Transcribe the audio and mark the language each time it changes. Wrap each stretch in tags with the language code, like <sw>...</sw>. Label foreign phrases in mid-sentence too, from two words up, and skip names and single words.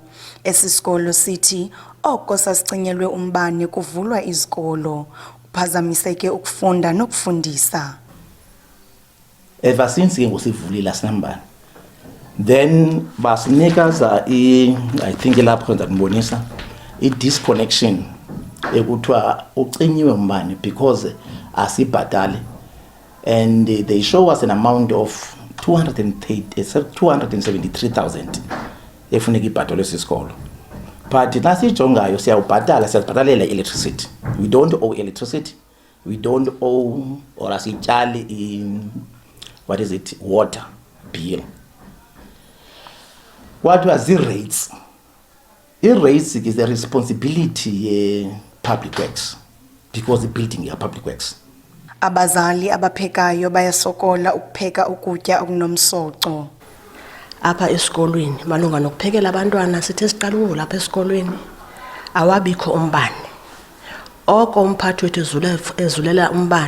<xh>Esi sikolo sithi oko sasicinyelwe umbane kuvulwa izikolo, kuphazamiseke ukufunda nokufundisa.</xh> <en>Ever since</en> <xh>ngosivulile asinambane. Then basinika</xh> <en>I think</en> <xh>lapho ngibonisa i-disconnection ekuthiwa ucinyiwe umbane because asibhadale,</xh> <en>and they show us an amount of 273,000</en> <xh>efuneka ibhadalwe sisikolo. But nasijongayo siyabhadalela electricity.</xh> <en>We don't owe electricity, we don't owe or asitshali water bill. What was the rates? I-rates is the responsibility public works because the building are public works.</en> <xh>Abazali abaphekayo bayasokola ukupheka ukutya okunomsoco. Apha esikolweni malunga nokuphekela abantwana sithe siqala lapha esikolweni awabikho umbane. Oko umphathi wethu ezulela umbane.</xh>